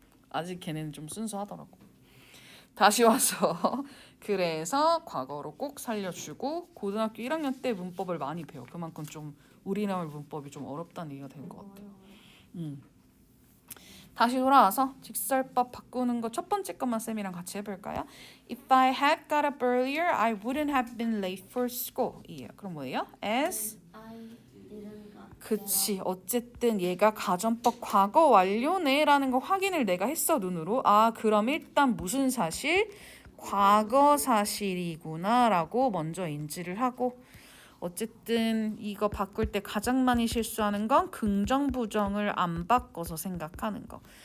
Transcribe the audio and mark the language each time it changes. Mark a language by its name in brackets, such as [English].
[Korean] 아직 걔네는 좀 순수하더라고. 다시 와서 그래서 과거로 꼭 살려주고 고등학교 1학년 때 문법을 많이 배워. 그만큼 좀 우리나라 문법이 좀 어렵다는 얘기가 된 것 같아. 다시 돌아와서 직설법 바꾸는 거 첫 번째 것만 쌤이랑 같이 해볼까요? [English] If I had got up earlier, I wouldn't have been late for school. [Korean] 이에요. 그럼 뭐예요? As [English] I didn't got. [Korean] 그치. 어쨌든 얘가 가정법 과거 완료네라는 거 확인을 내가 했어 눈으로. 그럼 일단 무슨 사실? 과거 사실이구나라고 먼저 인지를 하고 어쨌든 이거 바꿀 때 가장 많이 실수하는 건 긍정 부정을 안 바꿔서 생각하는 거.